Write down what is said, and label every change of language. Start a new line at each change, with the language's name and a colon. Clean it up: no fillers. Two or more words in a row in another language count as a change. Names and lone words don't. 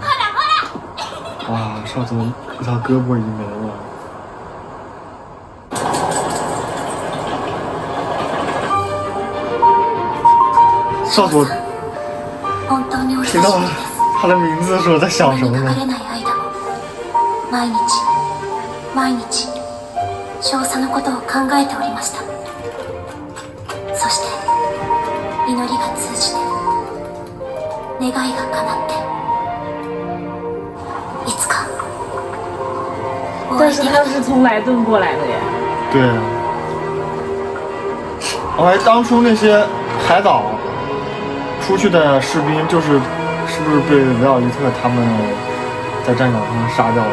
Chinese: 哇，少佐一条胳膊已经没了。少佐听到他的名字的时候在想什么呢？
Japanese: 毎日少佐のことを考えておりました。そして祈りが通じて願いが叶っていつか。
Chinese: 但是他是从莱顿过来的耶。对。当初那些海岛出去的士兵，是不是被维奥利特他们在战场上杀掉的？